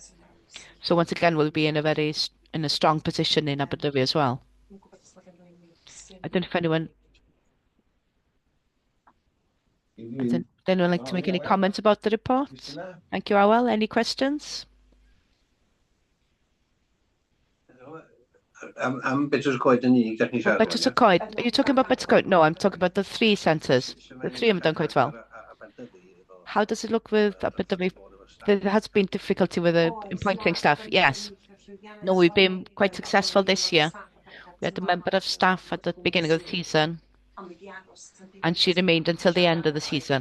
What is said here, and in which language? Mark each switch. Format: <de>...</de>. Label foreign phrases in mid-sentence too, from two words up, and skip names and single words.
<en>So once again, we'll be in a strong position in Aberdyfi as well. I don't know if anyone would anyone like to make any comments about the report? Thank you, Awel. Any questions?</en> <cy>Better Coed yn unig dach chi'n siarad? Better Coed.</cy> <en>Are you talking about Better Coed? No, I'm talking about the 3 centres. The 3 have done quite well. How does it look with Aberdyfi? There has been difficulty with appointing staff. Yes. No, we've been quite successful this year. We had a member of staff at the beginning of the season, and she remained until the end of the season.</en>